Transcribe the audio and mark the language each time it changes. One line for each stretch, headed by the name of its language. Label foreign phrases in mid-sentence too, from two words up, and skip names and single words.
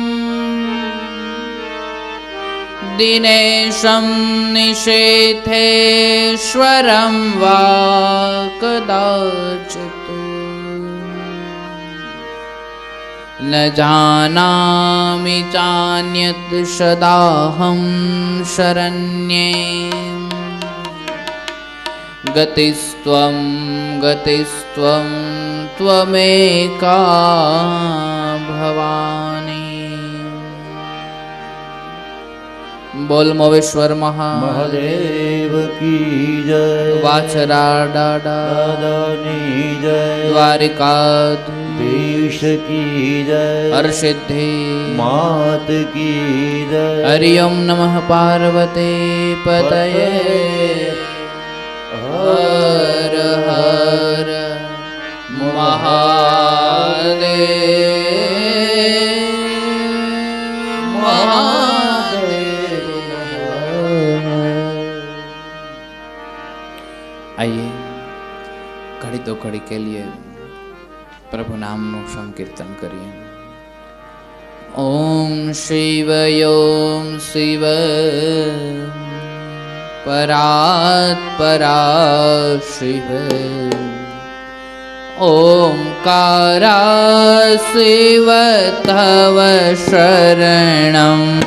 Sanskrit: दिनेशं निषेधेश्वरं वा कदाचित् न जानामि चान्यत् सदाहं शरण्ये गतिस्त्वं गतिस्त्वं त्वमेका भवानी।
Hindi: बोल मोवेश्वर महादेव की जय।
Gujarati: વાછરા ડાડા દાદાની જય।
Hindi: द्वारिकाधीश की जय। हरसिद्धि मात की जय।
Sanskrit: हरि ओम नमः पार्वते पतये हर हर महादेव।
Hindi: आइए घड़ी दो घड़ी के लिए
Gujarati: પ્રભુ નામ નું સંકીર્તન કરીએ।
Sanskrit: ओम शिव ओम शिव परात्परा शिव ओंकारा शिव तव शरणम्।